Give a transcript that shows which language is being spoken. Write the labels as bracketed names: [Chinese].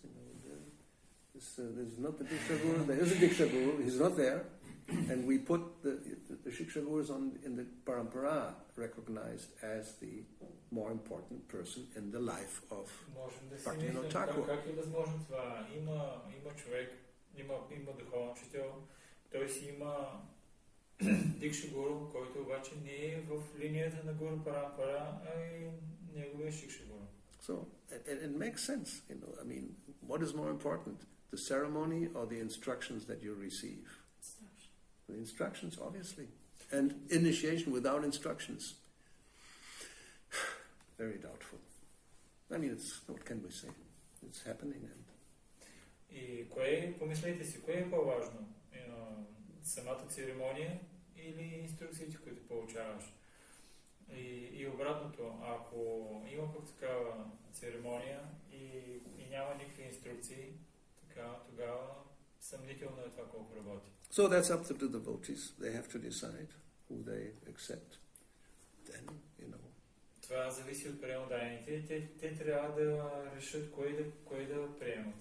[English] You know, there's not the Diksha-guru, there is a Diksha-guru, he's not there, and we put the Siksha-gurus in the parampara recognized as the more important person in the life of Bhakti-yoga Thakur. [Bulgarian] Как е възможно това? Има човек, има духовен учител, той си има дикша-гуру, който обаче не е в линията на гуру парампара, а и неговия шикша-гуру. [English] So it makes sense, you know. I mean, what is more important, the ceremony or the instructions that you receive? The instructions, obviously, and initiation without instructions, very doubtful. I mean, what can we say? It's happening. [Bulgarian] И помислете си, кое е по-важно? Самата церемония или инструкциите, които получаваш? И обратното, ако има пък такава церемония и няма никакви инструкции, тогава съмнително е това колко работи. [English] So that's up to the devotees. They have to decide who they accept. Then, you know. [Bulgarian] Това зависи от приемодайните. Те трябва да решат кое да приемат.